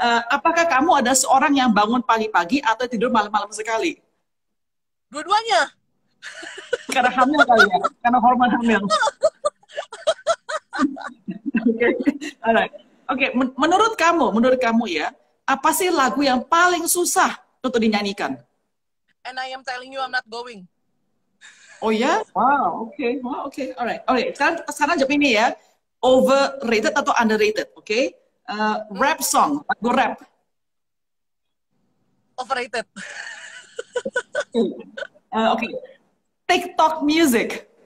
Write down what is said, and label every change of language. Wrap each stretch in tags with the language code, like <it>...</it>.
<id>Apakah kamu ada seorang yang bangun pagi-pagi atau tidur malam-malam sekali? Dua-duanya. Karena hamil kali ya? Karena hormon hamil.</id> <en>Oke. Alright.</en> <id>Oke, menurut kamu ya, apa sih lagu yang paling susah untuk dinyanyikan?</id> <en>And I am telling you I'm not going. Oh ya? Wow, oke. Wow, oke. Alright.</en> <id>Oke, sekarang jawab ini ya.</id> <en>Overrated atau underrated, oke? Rap song,</en> <id>lagu rap.</id> <en>Overrated. Oke. TikTok music.</en>